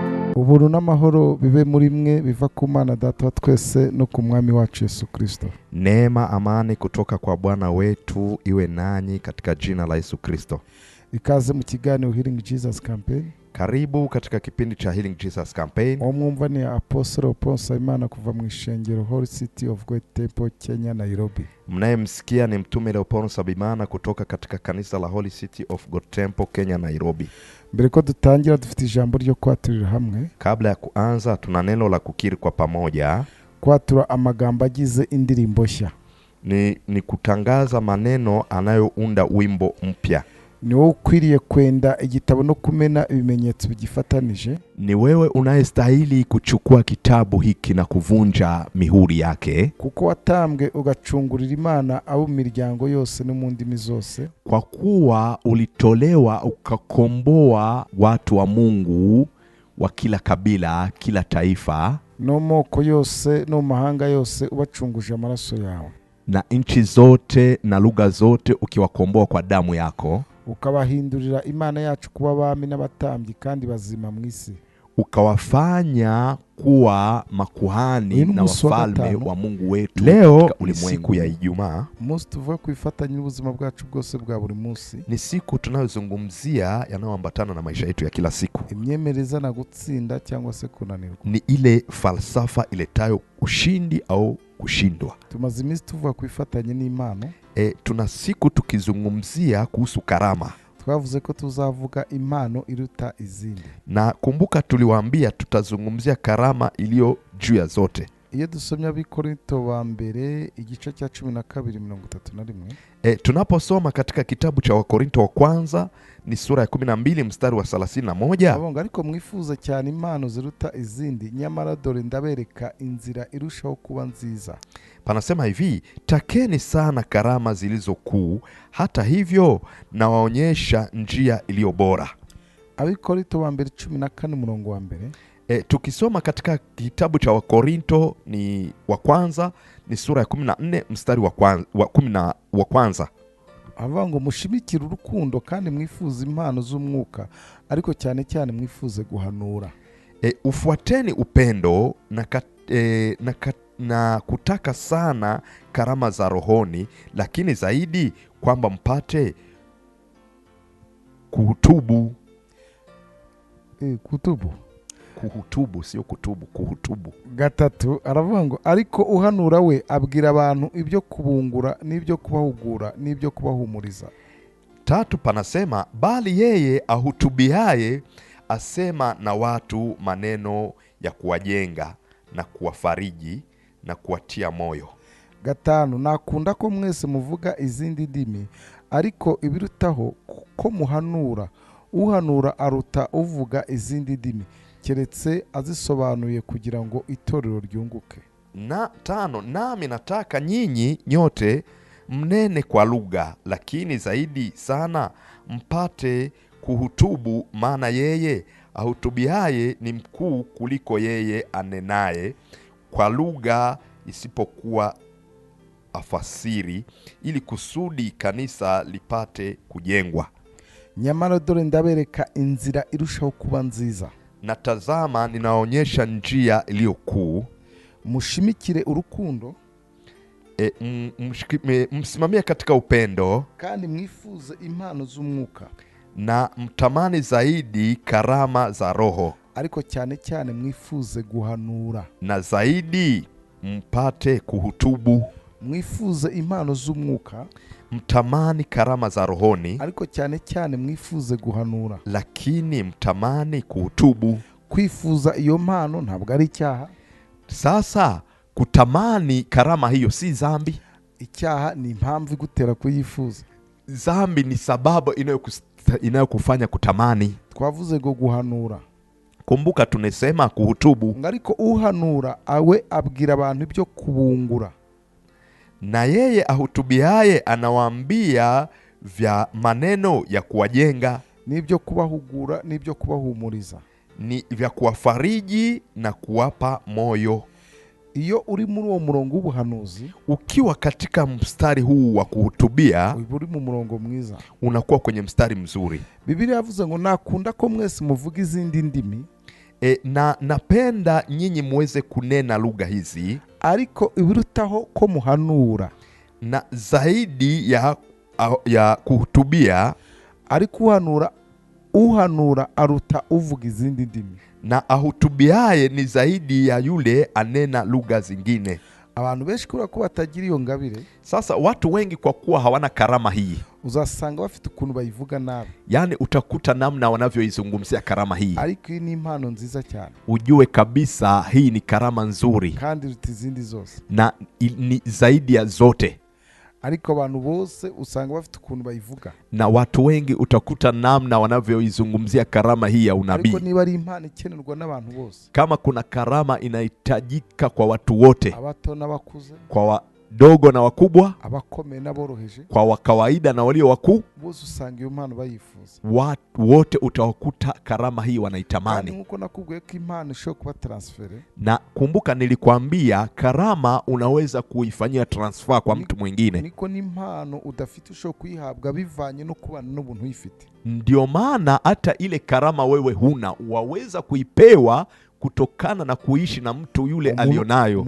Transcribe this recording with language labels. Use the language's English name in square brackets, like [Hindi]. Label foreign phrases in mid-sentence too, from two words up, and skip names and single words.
[Kinyarwanda] Ubuntu n'amahoro bibe muri mwe biva ku Mana Data wa twese no ku Mwami wacu Yesu Kristo. [Swahili] Neema, amani kutoka kwa Bwana wetu iwe nanyi katika jina la Yesu Kristo. [Kinyarwanda] Ikaze mu kiganiro Healing Jesus Campaign. [Swahili] Karibu katika kipindi cha Healing Jesus Campaign. [Kinyarwanda] Omwumva ni Apostle Paul Simon kuva mu ishengero Holy City of God Temple, Kenya, Nairobi. [Swahili] Mnayemsikia ni mtume Leopold Sabimana kutoka katika kanisa la Holy City of God Temple, Kenya, Nairobi. [Kinyarwanda] Mbere ko dutangira dufite ijambo ryo kwaturira hamwe. [Swahili] Kabla ya kuanza tuna neno la kukiri kwa pamoja. [Kinyarwanda] Kwatura amagambo agize indirimbo nshya. [Swahili] Ni kutangaza maneno anayounda wimbo mpya. [Kinyarwanda] Ni wewe ukwiriye kwenda igitabo no kumena ibimenyetso bigifatanije. [Swahili] Ni wewe unayestahili kuchukua kitabu hiki na kuvunja mihuri yake. [Kinyarwanda] Kuko watambwe ugacungurira Imana abo miryango yose no mu ndimi zose. [Swahili] Kwa kuwa ulitolewa ukakomboa watu wa Mungu wa kila kabila, kila taifa, [Kinyarwanda] no moko yose no mahanga yose ubacunguje amaraso yawe. [Swahili] Na nchi zote na lugha zote ukiwakomboa kwa damu yako. [Kinyarwanda] Ukabahindurira Imana yacu kuba abami n'abatambyi kandi bazima mu isi. [Swahili] Ukawafanya kuwa makuhani na wafalme wa Mungu wetu leo ulimwengu ya Ijumaa. [Kinyarwanda] Munsi tuvuga kwifatanya n'ubuzima bwacu bwose bwa buri munsi. [Swahili] Ni siku tunayozungumzia yanayoambatana na maisha yetu ya kila siku. [Kinyarwanda] Imyemereza na gutsinda cyangwa se kunanirwa. [Swahili] Ni ile falsafa iletayo ushindi au kushindwa. [Kinyarwanda] Tumaze iminsi tuvuga kwifatanya n'Imana. [Swahili] Tuna siku tukizungumzia kuhusu karama. [Kinyarwanda] Twavuze ko tuzavuga impano iruta izindi. [Swahili] Na kumbuka tuliwaambia tutazungumzia karama iliyo juu ya zote. [Kinyarwanda] Iyo dusomya Abikorinto ba mbere igice cya 12:31. [Swahili] Tunaposoma katika kitabu cha Wakorinto wa kwanza ni sura ya 12 mstari wa 31. [Kinyarwanda] Abonga ariko mwifuza cyane impano ziruta izindi, nyamara dore ndabereka inzira irushaho kuba nziza. [Swahili] Panasema hivi, takeni sana karama zilizo kuu, hata hivyo nawaonyesha njia iliyo bora. [Kinyarwanda] Abikorinto ba mbere 14:1. [Swahili] Tukisoma katika kitabu cha Wakorinto ni wa kwanza ni sura ya 14 mstari wa kwanza. [Kinyarwanda] Avango mushimikira urukundo kandi mwifuza impano z'umwuka, ariko cyane cyane mwifuze guhanura. [Swahili] Ufuateni upendo na kutaka sana karama za rohoni, lakini zaidi kwamba mpate kuhutubu. Kuhutubu, sio kutubu, kuhutubu. [Kinyarwanda] Gatatu aravuga ngo ariko uhanura we abwira abantu ibyo kubungura n'ibyo kubahugura n'ibyo kubahumuriza. [Swahili] Tatu panasema bali yeye ahutubiaye asema na watu maneno ya kuwajenga na kuwafariji na kuwatia moyo. [Kinyarwanda] Gatanu nakunda ko mwese muvuga izindi ndimi, ariko ibirutaho ko muhanura. Uhanura aruta uvuga izindi ndimi, keretse azisobanuye kugira ngo itorero ryunguke. [Swahili] Na tano, nami nataka nyinyi nyote mnene kwa lugha, lakini zaidi sana mpate kuhutubu, maana yeye ahutubiaye ni mkuu kuliko yeye anenaye kwa lugha isipokuwa afasiri, ili kusudi kanisa lipate kujengwa. [Kinyarwanda] Nyamara dore ndabereka inzira irushaho kuba nziza. [Swahili] Na tazama ninaonyesha njia iliyo kuu. [Kinyarwanda] Mushimikire urukundo, [Swahili] msimamie katika upendo, [Kinyarwanda] kandi mwifuze impano z'umwuka, [Swahili] na mtamani zaidi karama za roho, [Kinyarwanda] ariko cyane cyane mwifuze guhanura, [Swahili] na zaidi mpate kuhutubu. [Kinyarwanda] Mwifuze impano z'umwuka, [Swahili] mtamani karama za rohoni, [Kinyarwanda] ariko cyane cyane mwifuze guhanura, [Swahili] lakini mtamani kuhutubu. [Kinyarwanda] Kwifuza iyo mpano ntabwo ari icyaha. [Swahili] Sasa kutamani karama hiyo si dhambi. [Kinyarwanda] Icyaha ni impamvu igutera kuyifuza. [Swahili] Dhambi ni sababu inayokufanya kutamani. [Kinyarwanda] Twavuze go guhanura. [Swahili] Kumbuka tunesema kuhutubu. [Kinyarwanda] Ariko uhanura awe abwira abantu ibyo kubungura. [Swahili] Na yeye ahutubiaye anawaambia vya maneno ya kuwajenga, [Kinyarwanda] n'ibyo kubahugura n'ibyo kubahumuriza, [Swahili] ni vya kuwafariji na kuwapa moyo. [Kinyarwanda] Iyo uri muri uwo murongo w'ubuhanuzi, [Swahili] ukiwa katika mstari huu wa kuhutubia, [Kinyarwanda] uri mu murongo mwiza, [Swahili] unakuwa kwenye mstari mzuri. [Kinyarwanda] Biblia yavuze ngo nakunda ko mwese muvuga izindi ndimi. [Swahili] Na napenda nyinyi muweze kunena lugha hizi, [Kinyarwanda] ariko ibirutaho ko muhanura, [Swahili] na zaidi ya kuhutubia, [Kinyarwanda] ariko uhanura aruta uvuga izindi ndimi, [Swahili] na ahutubiaye ni zaidi ya yule anena lugha zingine. [Kinyarwanda] Abantu benshi kubera ko batagira iyo ngabire, [Swahili] sasa watu wengi kwa kuwa hawana karama hii, [Kinyarwanda] uzasanga bafite ukuntu bayivuga nabi. [Swahili] Yani utakuta namna wanavyoizungumzia karama hii. [Kinyarwanda] Ariko ni impano nziza cyane. [Swahili] Ujue kabisa hii ni karama nzuri. [Kinyarwanda] Kandi rutizindi zose. [Swahili] Na ni zaidi ya zote. [Kinyarwanda] Ariko abantu bose usanga bafite ukuntu bayivuga. [Swahili] Na watu wengi utakuta namna wanavyoizungumzia karama hii ya unabii. [Kinyarwanda] Ariko niba ari impano ikenerwa n'abantu bose. [Swahili] Kama kuna karama inahitajika kwa watu wote. [Kinyarwanda] Abato n'abakuze. [Swahili] Kwa wadogo na wakubwa. [Kinyarwanda] Abakomeye n'aboroheje. [Swahili] Kwa wakawaida na walio wakuu. [Kinyarwanda] Bose usanga iyo impano bayifuza. [Swahili] Watu wote utawakuta karama hii wanaitamani. [Kinyarwanda] Kandi nkuko nakubwiye ko impano ishobora kuba transfere. [Swahili] Na kumbuka nilikwambia karama unaweza kuifanyia transfer kwa mtu mwingine. [Kinyarwanda] Niko ni impano udafite ushobora kuyihabwa bivanye no kubana n'ubuntu uyifite. [Swahili] Ndio maana hata ile karama wewe huna waweza kuipewa kutokana na kuishi na mtu yule alionayo.